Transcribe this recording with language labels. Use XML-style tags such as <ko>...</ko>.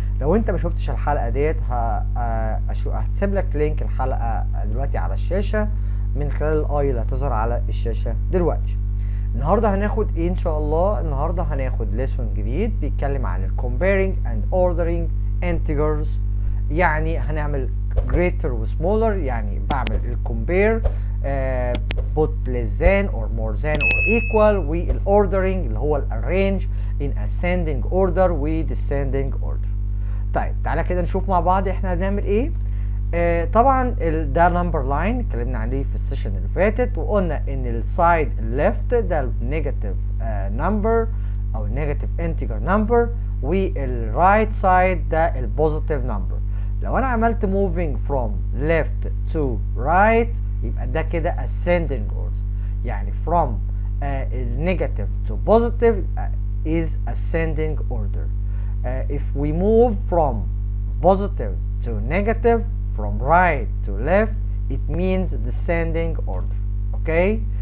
<ar>لو انت ما شفتش الحلقه ديت هتسيب لك لينك الحلقه دلوقتي على الشاشه من خلال الاي اللي هتظهر على الشاشه دلوقتي. النهارده هناخد ايه ان شاء الله؟ النهارده هناخد ليسون جديد بيتكلم عن</ar> <en>comparing and ordering integers.</en> <ar>يعني هنعمل greater و smaller، يعني بعمل الcompare</ar> <en>put less than or more than or equal،</en> <ar>والordering اللي هو</ar> <en>arrange in ascending order</en> <ar>و descending order. طيب تعالى كده نشوف مع بعض احنا هنعمل ايه. طبعا ده نمبر لاين اتكلمنا عليه في السيشن اللي فاتت، وقلنا ان السايد ليفت ده النيجاتيف نمبر او النيجاتيف انتجر نمبر، والرايت سايد ده البوزيتيف نمبر. لو انا عملت</ar> <en>moving from left to right</en> <ar>يبقى ده كده ascending order، يعني</ar> <en>from negative to positive is ascending order. If we move from positive to negative, from right to left, it means descending order. Okay?</en>